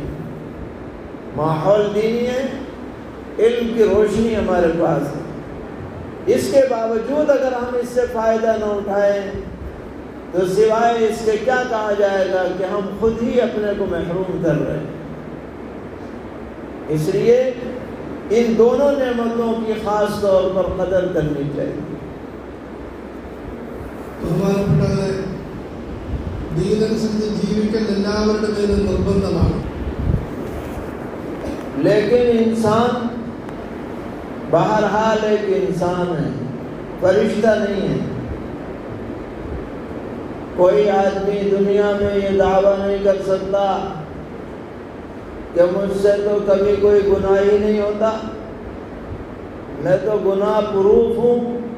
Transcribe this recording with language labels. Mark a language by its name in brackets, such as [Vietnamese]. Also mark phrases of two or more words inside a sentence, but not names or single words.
[Urdu] ماحول دینی ہے، علم کی روشنی ہمارے پاس ہے، اس کے باوجود اگر ہم اس سے فائدہ نہ اٹھائیں تو سوائے اس کے کیا کہا جائے گا کہ ہم خود ہی اپنے کو محروم کر رہے ہیں۔ اس لیے ان دونوں نعمتوں کی خاص طور پر قدر کرنی چاہیے۔ [Malayalam] ബഹുമാനപ്പെട്ടവരെ, ദീനനുസരിച്ച് ജീവിക്കൽ എല്ലാവരുടെ മേലും നിർബന്ധമാണ്. [Urdu] لیکن انسان بہرحال ایک انسان ہے، فرشتہ نہیں ہے۔ کوئی آدمی دنیا میں یہ دعویٰ نہیں کر سکتا کہ مجھ سے تو کبھی کوئی گناہ ہی نہیں ہوتا، میں تو گناہ پروف ہوں۔